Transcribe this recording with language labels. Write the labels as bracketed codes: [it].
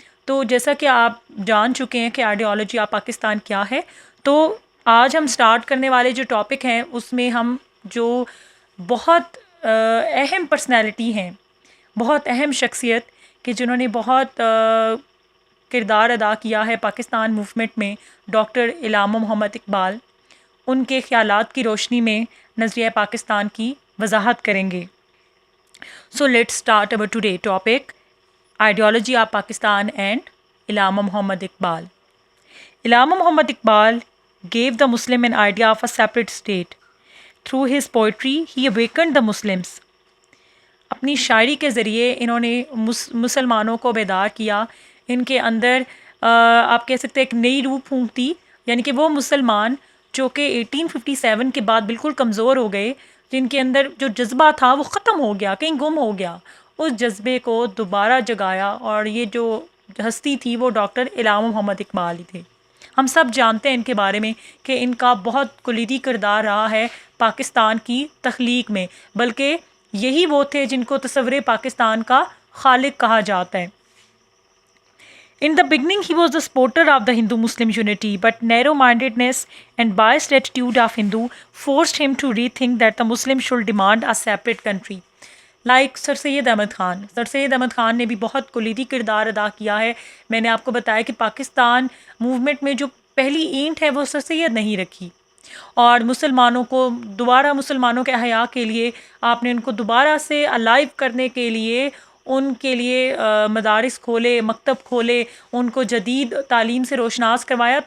[ur] تو جیسا کہ آپ جان چکے ہیں کہ آئیڈیالوجی آف پاکستان کیا ہے، تو آج ہم سٹارٹ کرنے والے جو ٹاپک ہیں اس میں ہم جو بہت اہم پرسنالٹی ہیں، بہت اہم شخصیت کہ جنہوں نے بہت کردار ادا کیا ہے پاکستان موومنٹ میں، ڈاکٹر علامہ محمد اقبال، ان کے خیالات کی روشنی میں نظریہ پاکستان کی وضاحت کریں گے. [en] So let's start over today topic ideology of Pakistan and Allama Muhammad Iqbal. [ur] Allama Muhammad Iqbal [en] gave the Muslim an idea of a separate state. Through his poetry, he awakened the Muslims. [ur] اپنی شاعری کے ذریعے انہوں نے مسلمانوں کو بیدار کیا. ان کے اندر آپ کہہ سکتے ہیں ایک نئی روح پھونک دی، یعنی کہ وہ مسلمان جو کہ 1857 کے بعد بالکل کمزور ہو گئے، جن کے اندر جو جذبہ تھا وہ ختم ہو گیا، کہیں گم ہو گیا، اس جذبے کو دوبارہ جگایا. اور یہ جو ہستی تھی وہ ڈاکٹر علامہ محمد اقبال ہی تھے. ہم سب جانتے ہیں ان کے بارے میں کہ ان کا بہت کلیدی کردار رہا ہے پاکستان کی تخلیق میں، بلکہ یہی وہ تھے جن کو تصور پاکستان کا خالق کہا جاتا ہے. [en] In the beginning, he was the supporter of the Hindu-Muslim unity, but narrow-mindedness and biased attitude of Hindu forced him to rethink that the Muslims should demand a separate country. [ur] Like سر سید احمد خان. سر سید احمد خان نے بھی بہت کلیدی کردار ادا کیا ہے. میں نے آپ کو بتایا کہ پاکستان موومنٹ میں جو پہلی اینٹ ہے وہ سر سید نہیں رکھی، اور مسلمانوں کو دوبارہ مسلمانوں کے احیاء کے لیے آپ نے ان کو دوبارہ سے الائیو کرنے کے لیے ان کے لیے مدارس کھولے، مکتب کھولے، ان کو جدید تعلیم سے روشناس کروایا.